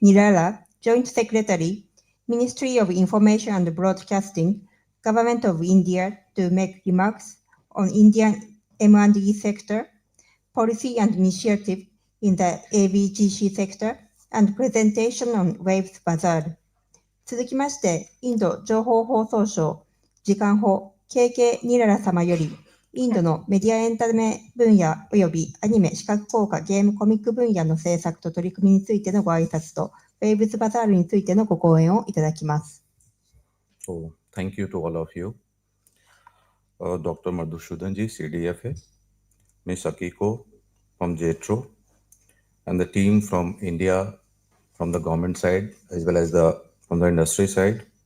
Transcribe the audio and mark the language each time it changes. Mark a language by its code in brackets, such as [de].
[en] Nirala, Joint Secretary, Ministry of Information and Broadcasting, Government of India, to make remarks on Indian M&E sector, policy and initiative in the AVGC sector, and presentation on Waves Bazaar. [ja] 続きまして、インド情報放送省時間法 KK ニララ様より、インドのメディアエンタメ分野及びアニメ、視覚効果、ゲーム、コミック分野の政策と取り組みについてのご挨拶と、ウェイブズバザールについてのご講演をいただきます。 [en] So, thank you to all of you. Dr. Madhusoodanji, CDFA, Ms. Akiko from JETRO, and the team from India, from the government side, as well as from the industry side.